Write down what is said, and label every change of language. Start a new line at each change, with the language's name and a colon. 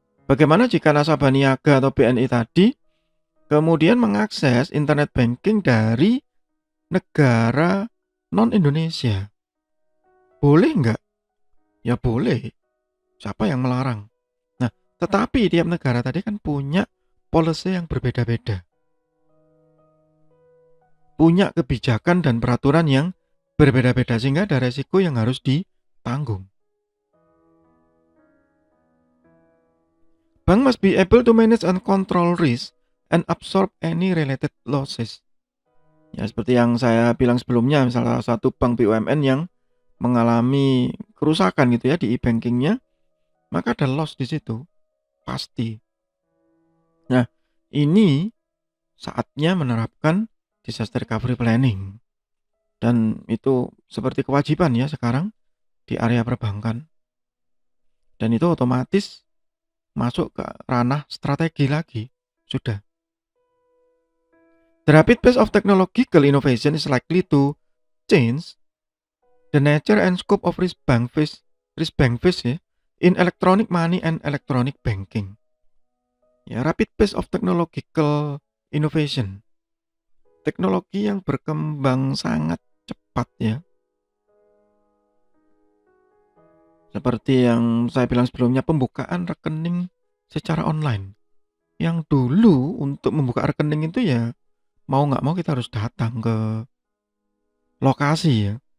Indonesian: Bagaimana jika nasabah niaga atau BNI tadi kemudian mengakses internet banking dari negara non-Indonesia? Boleh nggak? Ya boleh. Siapa yang melarang? Nah, tetapi tiap negara tadi kan punya policy yang berbeda-beda. Punya kebijakan dan peraturan yang berbeda-beda sehingga ada resiko yang harus ditanggung.
English: Bank must be able to manage and control risk and absorb any related losses.
Indonesian: Ya seperti yang saya bilang sebelumnya, misalnya salah satu bank BUMN yang mengalami kerusakan gitu ya di e-bankingnya, maka ada loss di situ, pasti. Nah, ini saatnya menerapkan disaster recovery planning. Dan itu seperti kewajiban ya sekarang di area perbankan. Dan itu otomatis masuk ke ranah strategi lagi. Sudah.
English: The rapid pace of technological innovation is likely to change the nature and scope of risk bank fees ya, in electronic money and electronic banking. Ya, rapid pace of technological innovation.
Indonesian: Teknologi yang berkembang sangat cepat ya. Seperti yang saya bilang sebelumnya, pembukaan rekening secara online. Yang dulu untuk membuka rekening itu ya mau nggak mau kita harus datang ke lokasi ya.